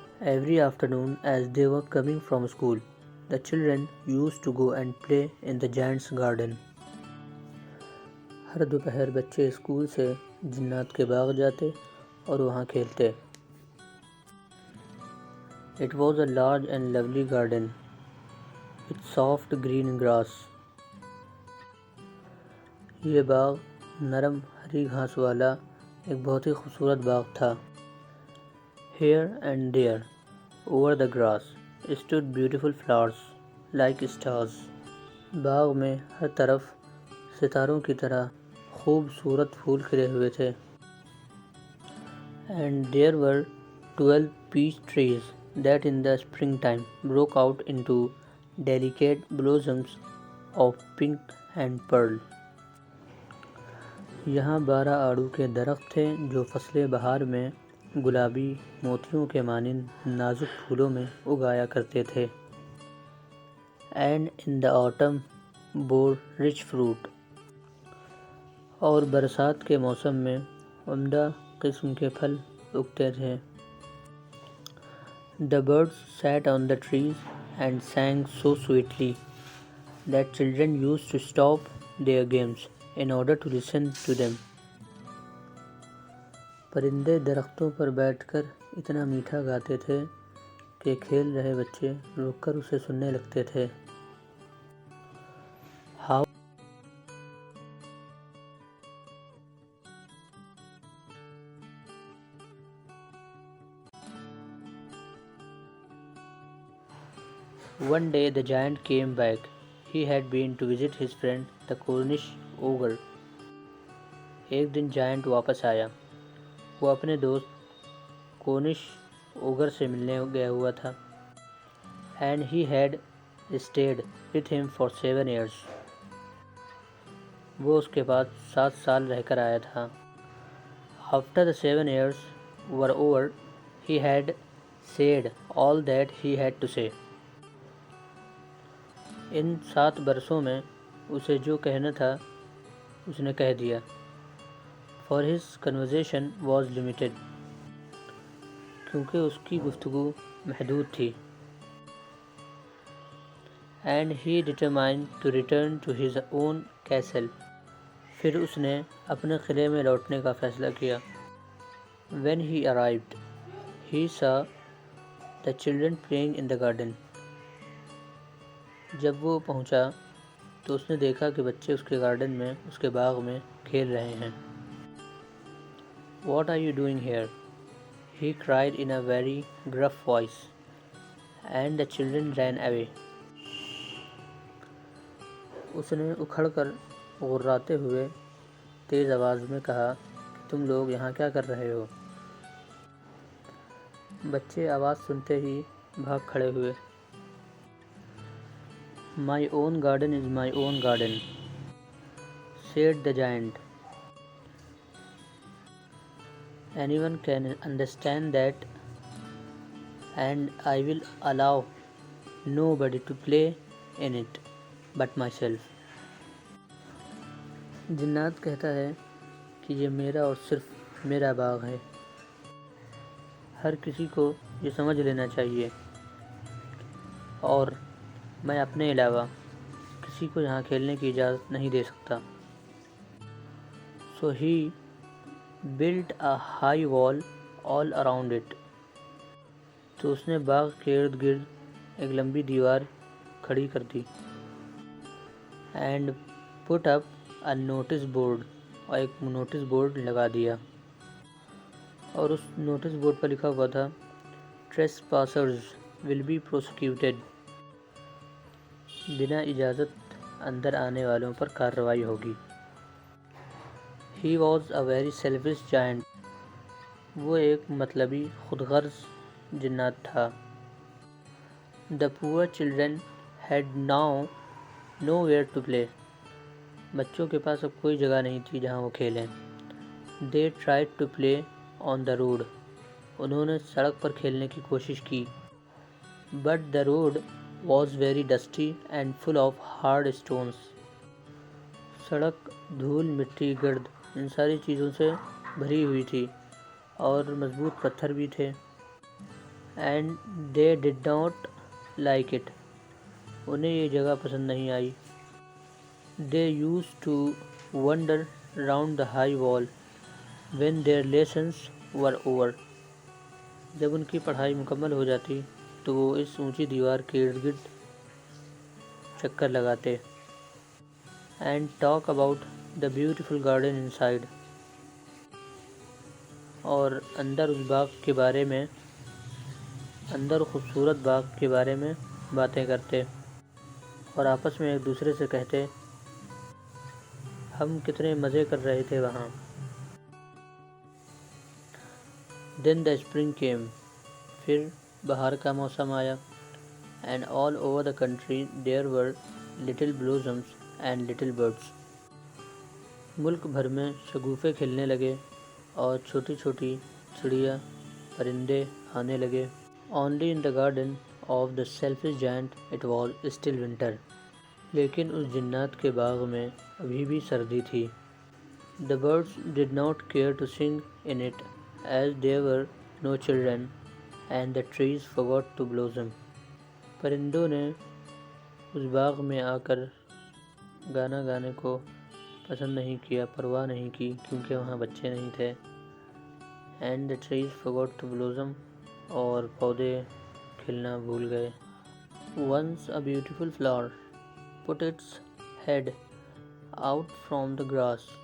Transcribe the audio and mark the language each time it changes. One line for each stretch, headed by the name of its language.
English: Every afternoon, as they were coming from school, the children used to go and play in the giant's garden.
Urdu: ہر دوپہر بچے school سے جنات کے باغ جاتے اور وہاں کھیلتے.
English: It was a large and lovely garden with soft green grass.
Urdu: یہ باغ نرم ہری گھاس والا ایک بہت ہی خوبصورت باغ تھا.
English: Here and there, over the grass, stood beautiful flowers like stars.
Urdu: باغ میں ہر طرف ستاروں کی طرح خوبصورت پھول کھلے ہوئے تھے.
English: And there were 12 peach trees that in the springtime broke out into delicate blossoms of pink and pearl.
Urdu: یہاں 12 آڑو کے درخت تھے جو فصل بہار میں گلابی موتیوں کے مانند نازک پھولوں میں اگایا کرتے تھے.
English: And in the autumn bore rich fruit.
Urdu: اور برسات کے موسم میں عمدہ قسم کے پھل اگتے تھے.
English: The birds sat on the trees and sang so sweetly that children used to stop their games in order to listen to them.
Urdu: پرندے درختوں پر بیٹھ کر اتنا میٹھا گاتے تھے کہ کھیل رہے بچے رک کر اسے سننے لگتے تھے.
English: How One day the giant came back. He had been to visit his friend the Cornish ogre.
Urdu: ایک دن جائنٹ واپس آیا. وہ اپنے دوست کورنش اوگر سے ملنے گیا ہوا تھا.
English: And he had stayed with him for 7 years.
Urdu: وہ اس کے بعد 7 سال رہ کر آیا تھا.
English: After the 7 years were over, he had said all that he had to say.
Urdu: ان 7 برسوں میں اسے جو کہنا تھا اس نے کہہ دیا.
English: For his conversation was limited.
Urdu: کیونکہ اس کی گفتگو محدود تھی.
English: And he determined to return to his own castle.
Urdu: پھر اس نے اپنے قلعے میں لوٹنے کا فیصلہ کیا.
English: When he arrived, he saw the children playing in the garden.
Urdu: جب وہ پہنچا تو اس نے دیکھا کہ بچے اس کے گارڈن میں اس کے باغ میں کھیل رہے ہیں.
English: What are you doing here? He cried in a very gruff voice, and the children ran away.
Urdu: اس نے اکھڑ کر غراتے ہوئے تیز آواز میں کہا کہ تم لوگ یہاں کیا کر رہے ہو؟ بچے آواز سنتے ہی بھاگ کھڑے ہوئے.
English: My own garden is my own garden, said the giant. Anyone can understand that, and I will allow nobody to play in it but myself.
Urdu: جنات کہتا ہے کہ یہ میرا اور صرف میرا باغ ہے. ہر کسی کو یہ سمجھ لینا چاہیے اور میں اپنے علاوہ کسی کو یہاں کھیلنے کی اجازت نہیں دے سکتا.
English: So he built a high wall all around it.
Urdu: تو اس نے باغ کے ارد گرد ایک لمبی دیوار کھڑی کر دی.
English: And put up a notice board.
Urdu: اور ایک نوٹس بورڈ لگا دیا. اور اس نوٹس بورڈ پر لکھا ہوا تھا
English: Trespassers will be prosecuted.
Urdu: بنا اجازت اندر آنے والوں پر کارروائی ہوگی.
English: He was a very selfish giant.
Urdu: وہ ایک مطلبی خود غرض جنات تھا.
English: The poor children had now nowhere to play.
Urdu: بچوں کے پاس اب کوئی جگہ نہیں تھی جہاں وہ کھیلیں.
English: They tried to play on the road.
Urdu: انہوں نے سڑک پر کھیلنے کی کوشش کی.
English: But the road was very dusty and full of hard stones.
Urdu: سڑک دھول مٹی گرد ان ساری چیزوں سے بھری ہوئی تھی اور مضبوط پتھر بھی تھے.
English: and they did not like it.
Urdu: انہیں یہ جگہ پسند نہیں آئی.
English: They used to wander round the high wall when their lessons were over.
Urdu: جب ان کی پڑھائی مکمل ہو جاتی تو وہ اس اونچی دیوار کے ارد گرد چکر لگاتے.
English: And talk about the beautiful garden inside.
Urdu: اور اندر اس باغ کے بارے میں خوبصورت باغ کے بارے میں باتیں کرتے اور آپس میں ایک دوسرے سے کہتے ہم کتنے مزے کر رہے تھے وہاں.
English: Then the spring came.
Urdu: پھر بہار کا موسم آیا.
English: And all over the country there were little blossoms and little birds.
Urdu: ملک بھر میں شگوفے کھلنے لگے اور چھوٹی چھوٹی چڑیا پرندے آنے لگے.
English: Only in the garden of the selfish giant it was still winter.
Urdu: لیکن اس جنات کے باغ میں ابھی بھی سردی تھی.
English: The birds did not care to sing in it as there were no children and the trees forgot to blossom.
Urdu: پرندوں نے اس باغ میں آ کر گانا گانے کو پسند نہیں کیا، پرواہ نہیں کی کیونکہ وہاں بچے نہیں تھے.
English: And the trees forgot to blossom.
Urdu: اور پودے کھلنا بھول گئے.
English: Once a beautiful flower put its head out from the grass.